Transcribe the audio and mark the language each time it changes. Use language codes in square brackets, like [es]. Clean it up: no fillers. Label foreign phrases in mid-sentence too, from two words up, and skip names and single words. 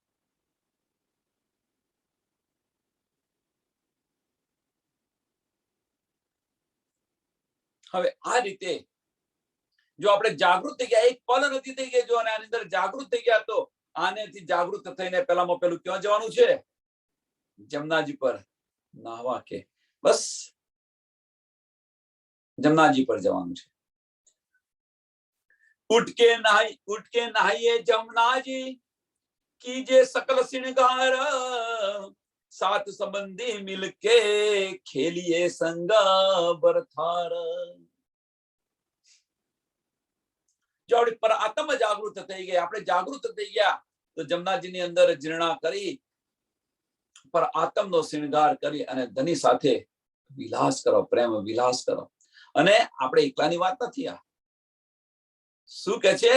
[gu] હવે આ રીતે જો આપણે જાગૃત થઈ ગયા, એક પલ નથી થઈ ગયા, જો આની અંદર જાગૃત થઈ ગયા તો આનેથી જાગૃત થઈને પેલામાં પેલું ક્યાં જવાનું છે? જમનાજી પર નાહવા. કે બસ જમનાજી પર જવાનું છે. [hi] उठ के नहाइए जमुना जी, कीजिए सकल श्रृंगार, सात संबंधी मिलके खेलिए संगा बरथार. [gu] જો આપણી પર આત્મ જાગૃત થઈ ગઈ, આપણે જાગૃત થઈ ગયા તો જમનાજીની અંદર જીર્ણા કરી, પર આત્મનો શ્રૃંગાર કરી અને ધની સાથે વિલાસ કરો, પ્રેમ વિલાસ કરો. અને આપણે એકલાની વાત નથી. આ શું કે છે?